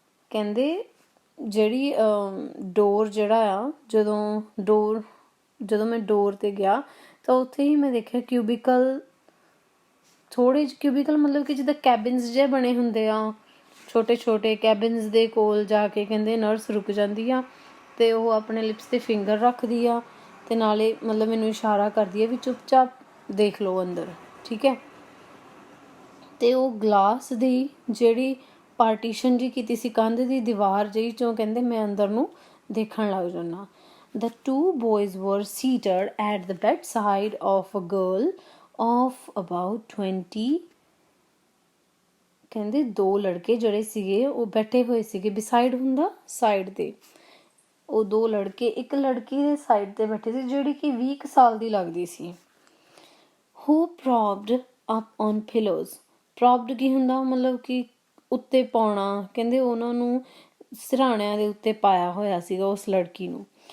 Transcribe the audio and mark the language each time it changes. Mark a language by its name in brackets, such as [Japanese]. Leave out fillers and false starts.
[Punjabi] ਕਹਿੰਦੇ ਜਿਹੜੀ ਡੋਰ ਜਿਹੜਾ ਆ, ਜਦੋਂ ਮੈਂ ਡੋਰ 'ਤੇ ਗਿਆ ਤਾਂ ਉੱਥੇ ਹੀ ਮੈਂ ਦੇਖਿਆ ਕਿਊਬੀਕਲ, ਥੋੜ੍ਹੇ ਜਿਹੇ ਕਿਊਬੀਕਲ ਮਤਲਬ ਕਿ ਜਿੱਦਾਂ ਕੈਬਿਨਸ ਜਿਹੇ ਬਣੇ ਹੁੰਦੇ ਆ, ਛੋਟੇ ਕੈਬਿਨਸ ਦੇ ਕੋਲ ਜਾ ਕੇ ਕਹਿੰਦੇ ਨਰਸ ਰੁਕ ਜਾਂਦੀ ਆ ਅਤੇ ਉਹ ਆਪਣੇ ਲਿਪਸ 'ਤੇ ਫਿੰਗਰ ਰੱਖਦੀ ਆ ਤੇ ਨਾਲੇ ਮਤਲਬ ਮੈਨੂੰ ਇਸ਼ਾਰਾ ਕਰਦੀ ਹੈ ਵੀ ਚੁੱਪਚਾਪ ਦੇਖ ਲਓ ਅੰਦਰ, ਠੀਕ ਹੈ। ਤੇ ਉਹ ਗਲਾਸ ਦੀ ਜਿਹੜੀ ਪਾਰਟੀਸ਼ਨ ਜੀ ਕੀਤੀ ਸੀ, ਕੰਧ ਦੀ ਦੀਵਾਰ ਜਿਹੀ ਚੋਂ ਕਹਿੰਦੇ ਮੈਂ ਅੰਦਰ ਨੂੰ ਦੇਖਣ ਲੱਗ ਜਾਂਦਾ। [English] The two boys were seated at the bedside of a girl of about 20। [Punjabi] ਕਹਿੰਦੇ ਦੋ ਲੜਕੇ ਜਿਹੜੇ ਸੀਗੇ ਉਹ ਬੈਠੇ ਹੋਏ ਸੀਗੇ, ਬਿਸਾਈਡ ਹੁੰਦਾ ਸਾਈਡ ਤੇ, ਉਹ ਦੋ ਲੜਕੇ ਇੱਕ ਲੜਕੀ ਦੇ ਸਾਈਡ ਤੇ ਬੈਠੇ ਸੀ ਜਿਹੜੀ ਕਿ 20 ਸਾਲ ਦੀ ਲੱਗਦੀ ਸੀ। [English] Who propped up on pillows। [Punjabi] ਪ੍ਰੋਪਡ ਕੀ ਹੁੰਦਾ, ਮਤਲਬ ਕਿ ਉੱਤੇ ਪਾਉਣਾ, ਕਹਿੰਦੇ ਉਹਨਾਂ ਨੂੰ ਸਿਰਹਾਣਿਆਂ ਦੇ ਉੱਤੇ ਪਾਇਆ ਹੋਇਆ ਸੀਗਾ ਉਸ ਲੜਕੀ ਨੂੰ।